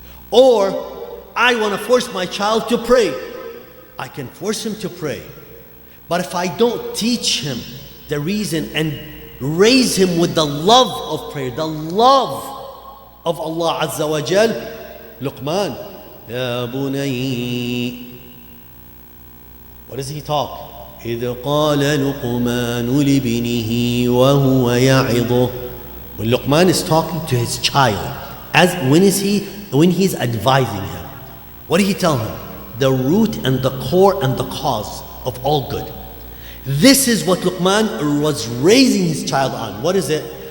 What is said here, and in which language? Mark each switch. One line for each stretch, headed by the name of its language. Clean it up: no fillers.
English: Or I want to force my child to pray. I can force him to pray. But if I don't teach him the reason and raise him with the love of prayer, the love of Allah Azza wa Jal, Luqman, Ya bunay. What does he talk?
Arabic: إذ قال لقمان لابنه وهو يعظه.
English: When Luqman is talking to his child, when he's advising him, what did he tell him? The root and the core and the cause of all good. This is what Luqman was raising his child on. What is it?